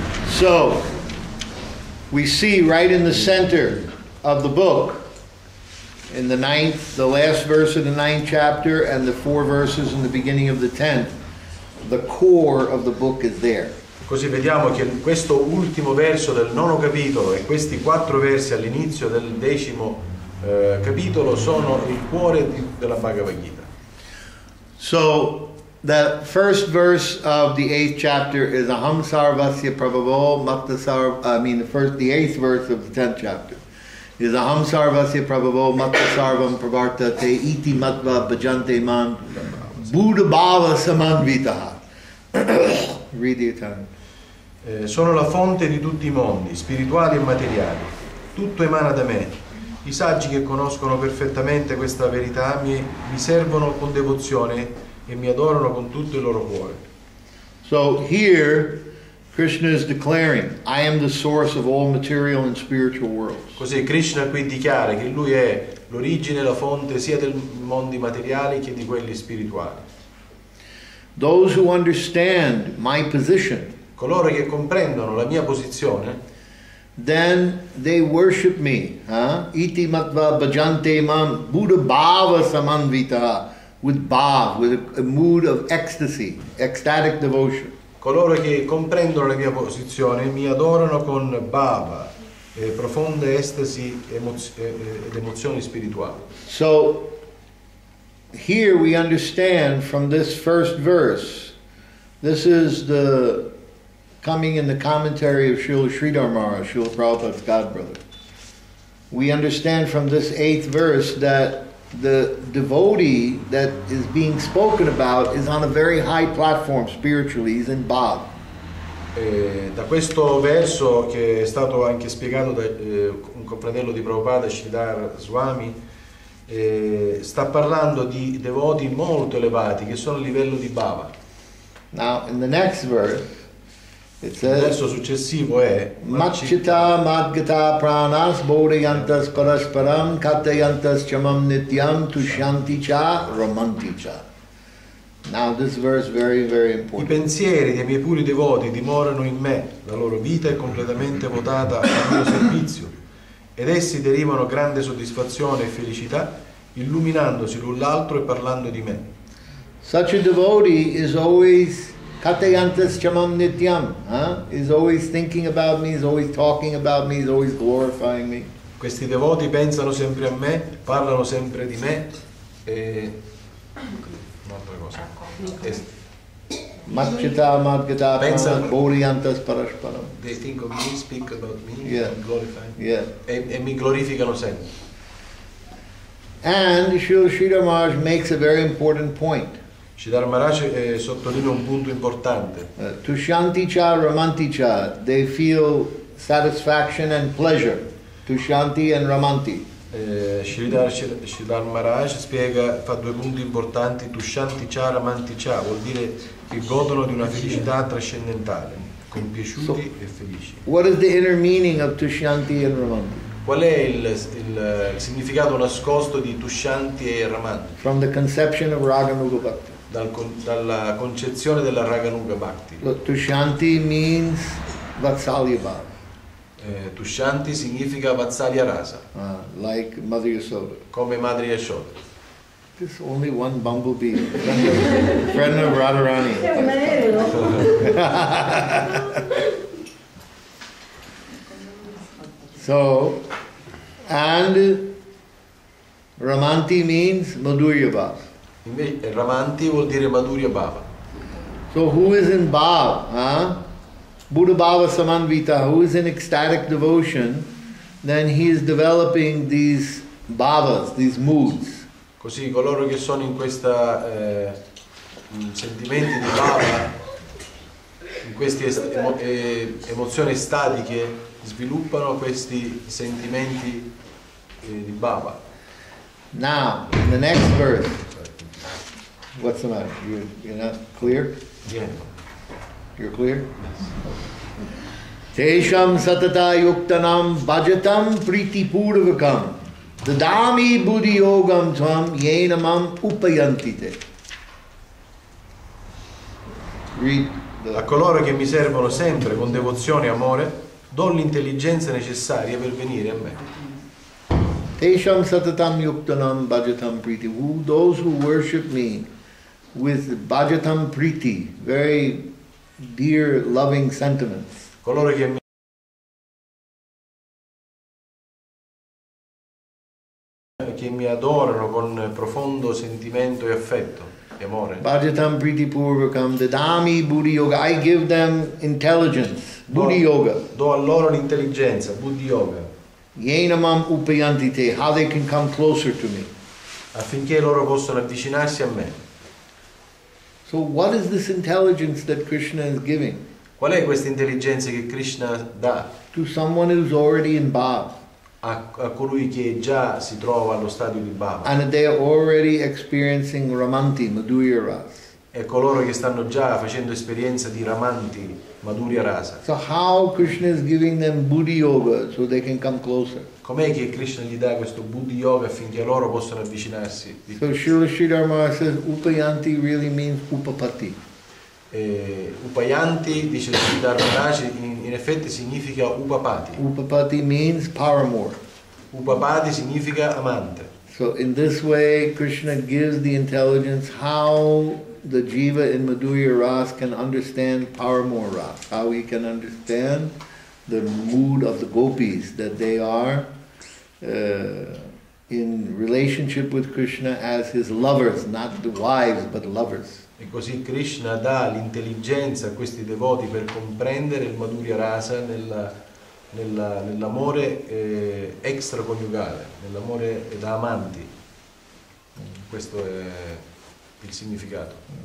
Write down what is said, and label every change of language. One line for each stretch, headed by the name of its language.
English: So, we see right in the center of the book, in the 9th, the last verse of the 9th chapter and the 4 verses in the beginning of the 10th, the core of the book is there.
Italian: Così vediamo che questo ultimo verso del 9° capitolo e questi 4 versi all'inizio del 10° capitolo sono il cuore della Bhagavad Gita.
English: So the first verse of the 8th chapter is
Sanskrit: Aham Sarvasya Prabhavo Matta
English: the 8th verse of the 10th chapter is
Sanskrit: Aham Sarvasya Prabhavo Matta Sarvam Pravartate Iti Matva Bhajante Man Buddha Bhava Samanvitaha.
English: Read the Italiano.
Italian: Sono la fonte di tutti i mondi, spirituali e materiali. Tutto emana da me. I saggi che conoscono perfettamente questa verità mi servono con devozione e mi adorano con tutto il loro cuore.
English: So here Krishna is declaring, I am the source of all material and spiritual worlds.
Italian: Così Krishna qui dichiara che lui è l'origine e la fonte sia dei mondi materiali che di quelli spirituali.
English: Those who understand my position,
Italian: coloro che comprendono la mia posizione,
English: then they worship me.
Sanskrit: Iti matva bhajante mam buddha bhava samanvita,
English: with bhav, with a mood of ecstasy, ecstatic devotion.
Italian: Coloro che comprendono la mia posizione mi adorano con bhava, profonde estasi ed emozioni spirituali.
English: So here we understand from this first verse, this is the coming in the commentary of Srila Sridhar Maharaj, Srila Prabhupada's godbrother. We understand from this 8th verse that the devotee that is being spoken about is on a very high platform spiritually, he's in Bhav.
Italian: Da questo verso, che è stato anche spiegato da un confratello di Prabhupada, Sridhar Swami, sta parlando di devoti molto elevati che sono a livello di Bhava.
English: Now in the next verse it says,
Italian: il verso successivo è
Sanskrit: Machita madgata pranas bodhayantas parasparam katayantas chamam nityam tushanti cha ramanti cha.
English: Now this verse very, very important.
Italian: I pensieri dei miei puri devoti dimorano in me, la loro vita è completamente votata al mio servizio ed essi derivano grande soddisfazione e felicità illuminandosi l'un l'altro e parlando di me.
English: Such a devotee is always
Sanskrit: Katayantas chamam nityam,
English: is always thinking about me, is always talking about me, is always glorifying me.
Italian: Questi devoti pensano sempre a me, parlano sempre di me e un'altra cosa.
Sanskrit: Machita madgata bodhayantas parasparam.
English: They think of me, speak about me, Yeah. glorify me. Yeah.
Italian: E mi glorificano sempre.
English: And Srila Sridhar Maharaj makes a very important point.
Italian: Sridhar Maharaj sottolinea un punto importante.
Sanskrit: Tushanti cha ramanti cha,
English: they feel satisfaction and pleasure. Tushanti and ramanti.
Italian: Sridhar Maharaj fa 2 punti importanti.
Sanskrit: Tushanti cha ramanti cha
Italian: vuol dire che godono di una felicità trascendentale, compiaciuti e felici.
English: What is the inner meaning of Tushanti and ramanti?
Italian: Qual è il significato nascosto di Tushanti e Ramanti?
English: From the conception of Raganuga Bhakti.
Italian: Dalla concezione della Raganuga Bhakti.
English: Look, Tushanti means Vatsalya Bhava.
Italian: Tushanti significa Vatsalya Rasa.
English: Like Mother Yasoda.
Italian: Come Madre Yashoda.
English: Just only one bumblebee. Friend of Radharani. So, and Ramanti means Madhurya Bhava.
Italian: Invece Ramanti vuol dire Madhurya Bhava.
English: So who is in Bhav?
Sanskrit: Buddha Bhava Samanvita,
English: who is in ecstatic devotion, then he is developing these bhavas, these moods.
Italian: Così coloro che sono in questa sentimenti di Bhava, in queste emozioni statiche, sviluppano questi sentimenti di Bhava.
English: Now, in the next verse, what's the matter? You're not clear? Yeah. You're clear?
Sanskrit: Tesham satata yuktanam bhajatam priti purvakam dadami buddhi yogam tvam yenamam upayantite.
English: Read
Italian: A coloro che mi servono sempre con devozione e amore, do l'intelligenza necessaria per venire a me.
Sanskrit: Tesham satatam yuktanam bhajatam priti.
English: Those who worship me with bhajatam priti, very dear, loving sentiments.
Italian: Coloro che mi adorano con profondo sentimento e affetto e amore.
Sanskrit: Bhajatam priti purvakam dadami buddhi yoga.
English: I give them intelligence, buddhi yoga.
Italian: Do a loro l'intelligenza, buddhi yoga.
Sanskrit: Yenamam upayanti te,
English: how they can come closer to me.
Italian: Affinché loro possano avvicinarsi a me.
English: So what is this intelligence that Krishna is giving?
Italian: Qual è questa intelligenza che Krishna dà?
English: To someone who's already in bhav.
Italian: A colui che già si trova allo stadio di Bhava.
English: And they are already experiencing Ramanti, Madhurya Ras.
Italian: E coloro che stanno già facendo esperienza di Ramanti, Madhurya Rasa.
English: So how Krishna is giving them Buddhi Yoga so they can come closer?
Italian: Com'è che Krishna gli dà questo Buddhi Yoga affinché loro possano avvicinarsi?
English: So Srila Sridhar Maharaj says Upayanti really means Upapati.
Italian: Upayanti, dice Sridhar Maharaj, in effetti significa Upapati.
English: Upapati means paramour.
Italian: Upapati significa amante.
English: So in this way Krishna gives the intelligence how the jiva in Madhurya Ras can understand paramour Ras, how he can understand the mood of the gopis, that they are in relationship with Krishna as his lovers, not the wives but lovers.
Italian: E così Krishna dà l'intelligenza a questi devoti per comprendere il Madhurya Rasa nell'amore extraconiugale, nell'amore da amanti. Questo è il significato.